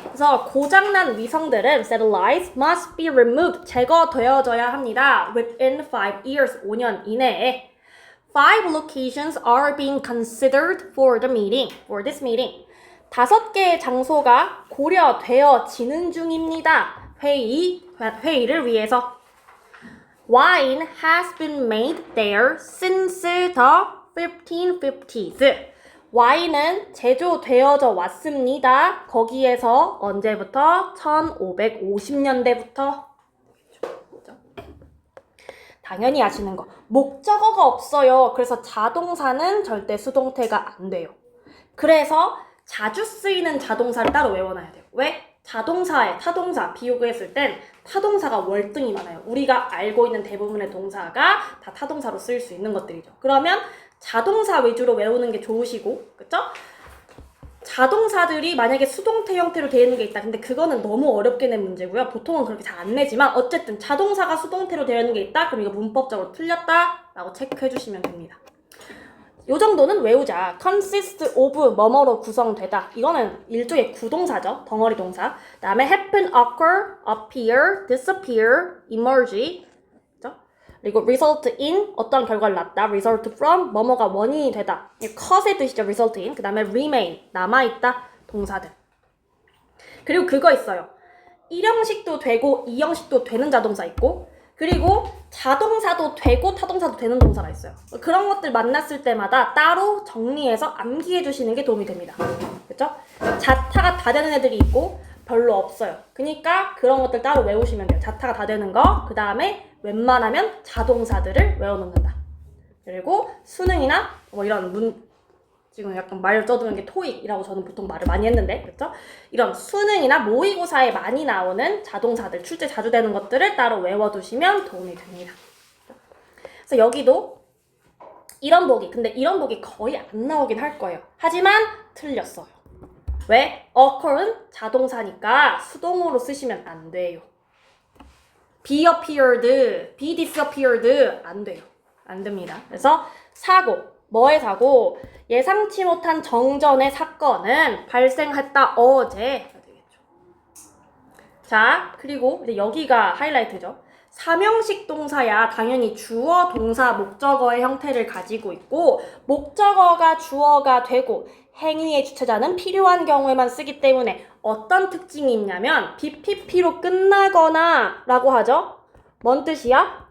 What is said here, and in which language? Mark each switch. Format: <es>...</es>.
<ko>그래서 고장난 위성들은</ko> <en>satellites must be removed,</en> <ko>제거되어져야 합니다.</ko> <en>Within 5 years,</en> <ko>5년 이내에</ko> <en>Five locations are being considered for the meeting, for this meeting.</en> <ko>5개의 장소가 고려되어지는 중입니다. 회의를 위해서.</ko> <en>Wine has been made there since the 1550s.</en> <ko>와인은 제조되어져 왔습니다. 거기에서 언제부터? 1550년대부터. 당연히 아시는 거. 목적어가 없어요. 그래서 자동사는 절대 수동태가 안 돼요. 그래서 자주 쓰이는 자동사를 따로 외워놔야 돼요. 왜? 자동사에 타동사 비교했을 땐 타동사가 월등히 많아요. 우리가 알고 있는 대부분의 동사가 다 타동사로 쓰일 수 있는 것들이죠. 그러면 자동사 위주로 외우는 게 좋으시고, 그쵸? 자동사들이 만약에 수동태 형태로 되어 있는 게 있다. 근데 그거는 너무 어렵게 낸 문제고요. 보통은 그렇게 잘 안 내지만 어쨌든 자동사가 수동태로 되어 있는 게 있다. 그럼 이거 문법적으로 틀렸다 라고 체크해 주시면 됩니다. 요 정도는 외우자. consist of 뭐뭐로 구성되다. 이거는 일종의 구동사죠. 덩어리 동사.</ko> <en>그 다음에 happen, occur, appear, disappear, emerge.</en> <ko>그죠? 그리고 result in 어떤 결과를 낳다. result from 뭐뭐가 원인이 되다. cause의 뜻이죠. result in. 그 다음에 remain 남아있다. 동사들. 그리고 그거 있어요. 1형식도 되고 2형식도 되는 자동사 있고 그리고 자동사도 되고 타동사도 되는 동사가 있어요. 그런 것들 만났을 때마다 따로 정리해서 암기해 주시는 게 도움이 됩니다. 그렇죠? 자타가 다 되는 애들이 있고 별로 없어요. 그러니까 그런 것들 따로 외우시면 돼요. 자타가 다 되는 거, 그 다음에 웬만하면 자동사들을 외워놓는다. 그리고 수능이나 뭐 이런 지금 약간 말 떠드는 게 토익이라고 저는 보통 말을 많이 했는데, 그렇죠? 이런 수능이나 모의고사에 많이 나오는 자동사들, 출제 자주 되는 것들을 따로 외워두시면 도움이 됩니다. 그래서 여기도 이런 보기, 근데 이런 보기 거의 안 나오긴 할 거예요. 하지만 틀렸어요. 왜? occur은 자동사니까 수동으로 쓰시면 안 돼요.</ko> <en>be appeared, be disappeared 안 돼요.</en> <ko>안 됩니다. 그래서 사고. 뭐의 사고? 예상치 못한 정전의 사건은 발생했다 어제가 되겠죠. 자, 그리고 이제 여기가 하이라이트죠. 3형식 동사야 당연히 주어, 동사, 목적어의 형태를 가지고 있고 목적어가 주어가 되고 행위의 주체자는 필요한 경우에만 쓰기 때문에 어떤 특징이 있냐면 BPP로 끝나거나 라고 하죠. 뭔 뜻이야?</ko>